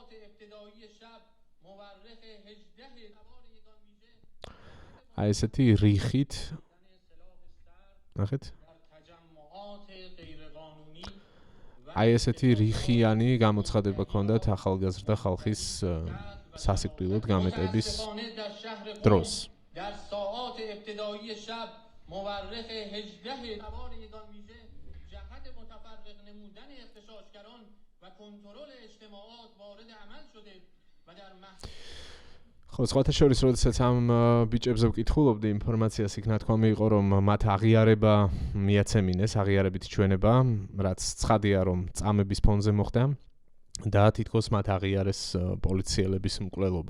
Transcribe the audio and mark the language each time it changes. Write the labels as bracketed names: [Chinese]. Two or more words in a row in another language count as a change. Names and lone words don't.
[Georgian] აი ესეთი რიხით, ნახეთ? აი ესეთი რიხიანი გამოცხადება ჰქონდათ ახალგაზრდა ხალხის სასიკვდილოდ გამეტების დროს. [Persian] در ساعات ابتدایی شب مورخ 18 سوار یگان ویژه جهت متفرق نمودن اغتشاشگران و کنترل اجتماعات وارد عمل شده و در [Georgian] ხო, სხვათა შორის, როდესაც ამ ბიჭებზე ვკითხულობდი ინფორმაციას, იქ ნათქვამი იყო, რომ მათ აღიარება მიაცემინეს, აღიარებით ჩვენება, რაც ცხადია, რომ წამების ფონზე მოხდა. და თითქოს მათ აღიარეს პოლიციელების მკვლელობა.